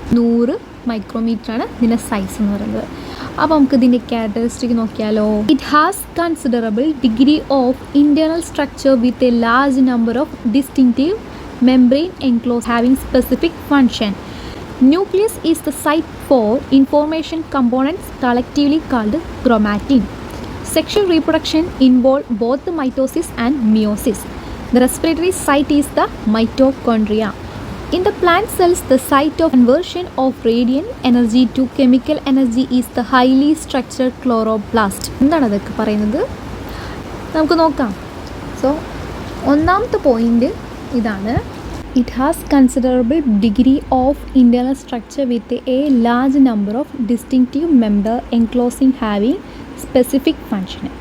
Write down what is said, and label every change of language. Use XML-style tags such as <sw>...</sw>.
<ml>100 മൈക്രോമീറ്ററാണ് ഇതിൻ്റെ സൈസ് എന്ന് പറയുന്നത്. അപ്പോൾ നമുക്ക് ഇതിൻ്റെ ക്യാരക്ടറിസ്റ്റിക് നോക്കിയാലോ.</ml> <en>It has considerable degree of internal structure with a large number of distinctive membrane enclose having specific function. Nucleus is the site for information components collectively called chromatin. Sexual reproduction involves both the mitosis and meiosis. The respiratory site is the mitochondria. In the plant cells, the site of conversion of radiant energy to chemical energy is the highly structured chloroplast.</en> <ml>എന്താണ് അതൊക്കെ പറയുന്നത്, നമുക്ക് നോക്കാം. So ഒന്നാമത്തെ point ഇതാണ്,</ml> <en>It has considerable degree of internal structure with a large number of distinctive member enclosing having specific function.</en>